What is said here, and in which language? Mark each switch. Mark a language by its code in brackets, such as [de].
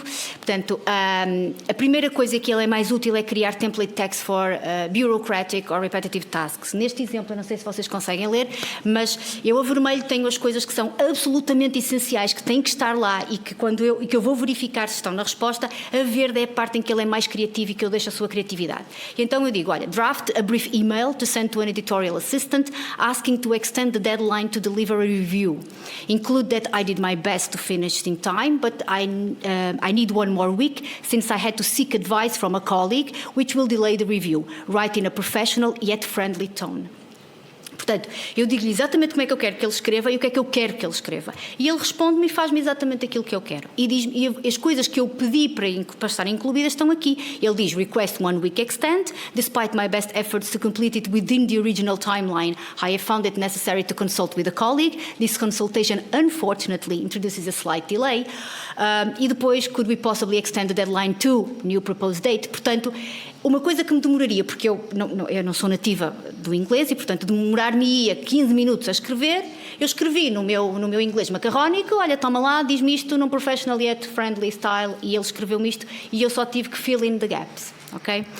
[pt] Portanto, a primeira coisa que ele é mais útil é criar [en] template text for bureaucratic or repetitive tasks. [pt] Neste exemplo, eu não sei se vocês conseguem ler, mas eu a vermelho tenho as coisas que são absolutamente essenciais, que têm que estar lá e que eu vou verificar se estão na resposta. A verde é a parte em que ele é mais criativo e que eu deixo a sua criatividade. E então eu digo, olha, [en] draft a brief email to send to an editorial assistant asking to extend the deadline to deliver a review. Include that I did my best to finish in time, but I need one more week since I had to seek advice from a colleague, which will delay the review. Write in a professional yet friendly tone. [pt] Portanto, eu digo-lhe exatamente como é que eu quero que ele escreva e o que é que eu quero que ele escreva. E ele responde-me e faz-me exatamente aquilo que eu quero. E as coisas que eu pedi para estarem incluídas estão aqui. Ele diz, [en] request 1 week extend. Despite my best efforts to complete it within the original timeline, I have found it necessary to consult with a colleague. This consultation, unfortunately, introduces a slight delay. [pt] E depois, [en] could we possibly extend the deadline to new proposed date? [pt] Portanto, uma coisa que me demoraria, porque eu não sou nativa do inglês e, portanto, demorar-me-ia 15 minutos a escrever, eu escrevi no meu inglês macarrónico, olha, toma lá, diz-me isto num [en] professional yet friendly style, [pt] e ele escreveu-me isto e eu só tive que [en] fill in the gaps, [pt] ok?